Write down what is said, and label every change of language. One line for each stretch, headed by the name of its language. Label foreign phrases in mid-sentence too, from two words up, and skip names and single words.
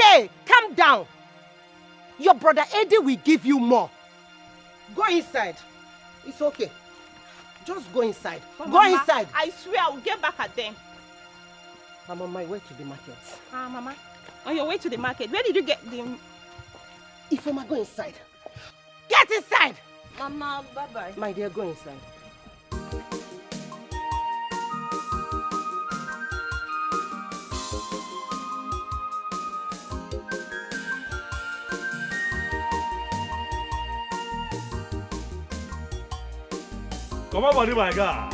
English: Calm down. your brother Eddie will give you more. Go inside. It's okay. Just go inside. But Go Mama, inside. I swear I will get back at them. I'm on my way to the market. Mama, on your way to the market, where did you get the... Ifeoma, go inside. Get inside! Mama, bye-bye. My dear, go inside. Come on, body, my guy.